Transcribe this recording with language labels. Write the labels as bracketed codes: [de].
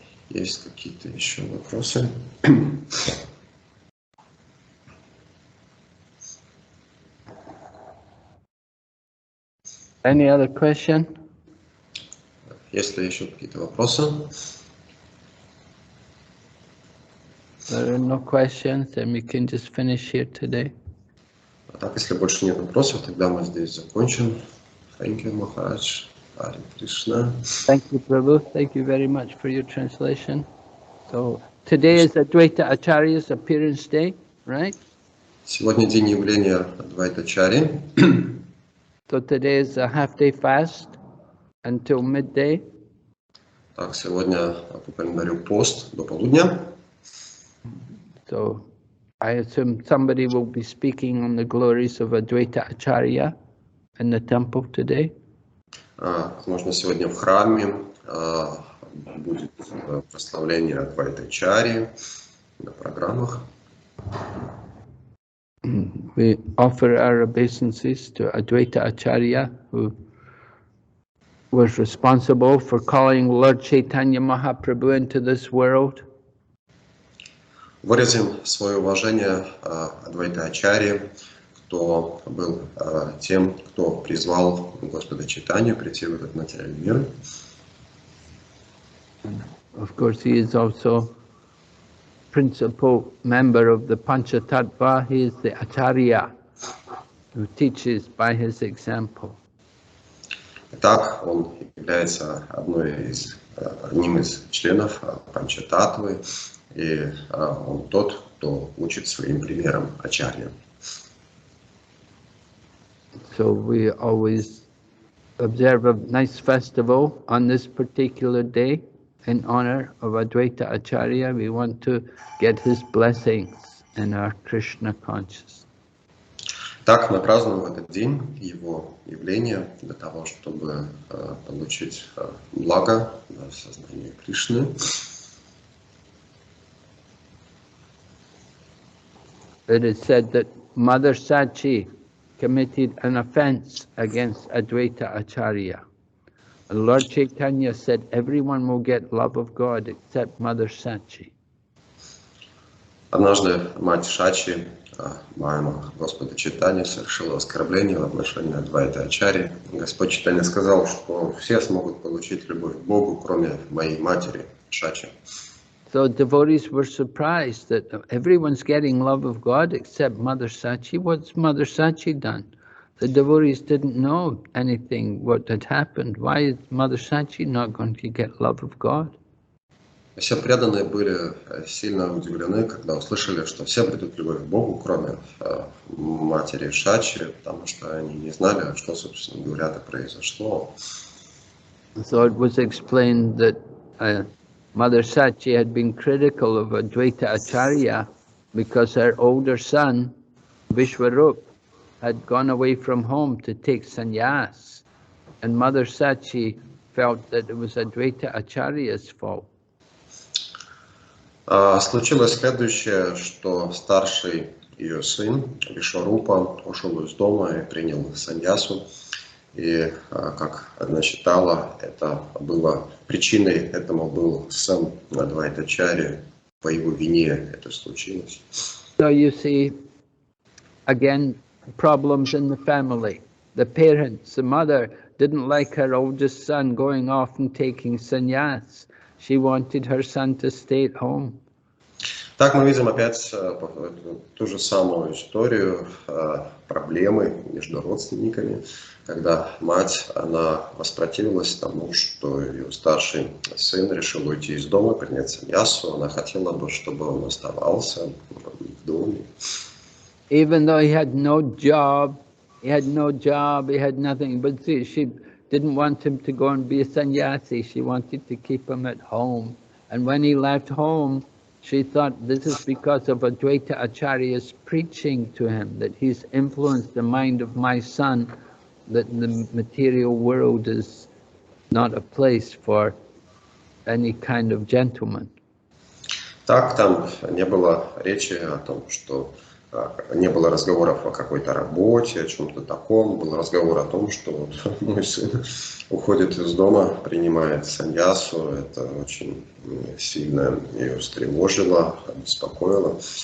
[ru] Есть какие-то еще вопросы? [en] Any other question? [ru] Есть ли еще какие-то вопросы? [en] There are no questions, then we can just finish here today. [ru] А так, если больше нет вопросов, тогда мы здесь закончим. [en] Thank you, Maharaj. Hare Krishna. Thank you, Prabhu. Thank you very much for your translation. So today is Advaita Acharya's appearance day, right? [ru] Сегодня день явления Адвайтачари. [en] So today is a half-day fast until midday. [ru] Так, сегодня по календарю пост до полудня. [en] So I assume somebody will be speaking on the glories of Advaita Acharya in the temple today. [ru] Возможно, сегодня в храме будет прославление Адвайтачари на программах. [en] We offer our obeisances to Advaita Acharya, who was responsible for calling Lord Chaitanya Mahaprabhu into this world. [ru] Выразим свое уважение Адвайтачари, кто был тем, кто призвал Господа Чайтанью прийти в этот материальный мир. [en] Of course, he is also principal member of the Panchatattva. He is the Acharya who teaches by his example. [ru] Итак, он является одним из членов Панчататтвы, и он тот, кто учит своим примером Ачарья. [en] So we always observe a nice festival on this particular day in honor of Advaita Acharya. We want to get his blessings in our Krishna consciousness. [ru] Так мы празднуем в этот день его явление для того, чтобы получить благо в сознании Кришны. [en] It is said that Mother Sachi committed an offense against Advaita Acharya. And Lord Chaitanya said, everyone will get love of God except Mother Sachi. [ru] Однажды мать Шачи, мама Господа Чайтаньи, совершила оскорбление в отношении Адвайта Ачарьи. Господь Чайтанья сказал, что все смогут получить любовь к Богу, кроме моей матери Шачи. [en] So devotees were surprised that everyone's getting love of God except Mother Sachi. What's Mother Sachi done? The devotees didn't know anything what had happened. Why is Mother Sachi not going to get love of God? [ru] Все преданные были сильно удивлены, когда услышали, что все придут любовь к Богу, кроме матери Шачи, потому что они не знали, что, собственно говоря, произошло. [en] So it was explained that Mother Sachi had been critical of Advaita Acharya because her older son, Vishwarup, had gone away from home to take sannyas. And Mother Sachi felt that it was Advaita Acharya's fault. [ru] Случилось следующее, что старший ее сын Вишварупа ушел из дома и принял саньясу. И, как она считала, это было причиной этому был сам Адвайта Ачарья, по его вине это случилось. [en] So you see, again, problems in the family. The parents, the mother didn't like her oldest son going off and taking sannyas. She wanted her son to stay at home. [ru] Так мы видим опять ту же самую историю, проблемы между родственниками, когда мать, она воспротивилась тому, что ее старший сын решил уйти из дома, принять саньясу. Она хотела бы, чтобы он оставался в доме. [en] Even though he had no job, he had nothing, but she didn't want him to go and be a sannyasi. She wanted to keep him at home. And when he left home, she thought this is because of Advaita Acharya's preaching to him, that he's influenced the mind of my son, that the material world is not a place for any kind of gentleman. [ru] Так, там не было речи о том, что не было разговоров о какой-то работе, о чем-то таком. Был разговор о том, что вот мой сын уходит из дома, принимает саньясу. Это очень сильно ее встревожило, обеспокоило.